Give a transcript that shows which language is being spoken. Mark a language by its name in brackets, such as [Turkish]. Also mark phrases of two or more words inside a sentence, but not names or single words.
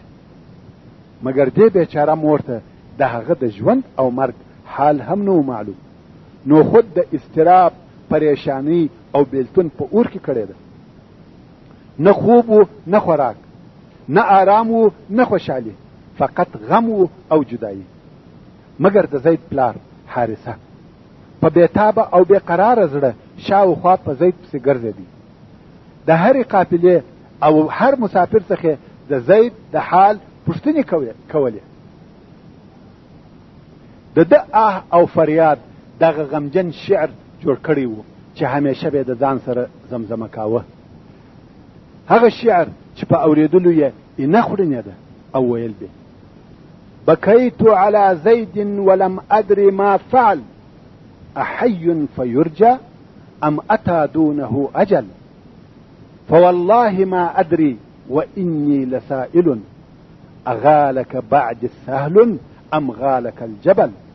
[Pashto] مګر دې بیچاره مور ته د هغه د ژوند او مرګ حال هم نه و معلوم، نو خود د اضطراب، پریشانی او بیلتون په اور کې کړی ده. نه خوب و نه خوراک، نه آرام و نه خوشحالي، فقط غم و او جدایی. مګر د زید پلار حارثه په بیتابه او بېقراره زړه شاوخوا په زید پسې ګرځېدی. د هرې قافلې او هر مسافر څخه د زید د حال پوښتنې کولې. د ده آه او فریاد دغه غمجن شعر جوړ کړی و چې همیشه به د ځان سره زمزمه کاوه. هغه شعر چې په اورېدلو یې نه خوړنېده او ویل به: [Arabic] بكيت على زيد ولم أدر ما فعل أحي فيرجى أم أتى دونه أجل فوالله ما أدري وإني لسائل أغالك بعد السهل أم غالك الجبل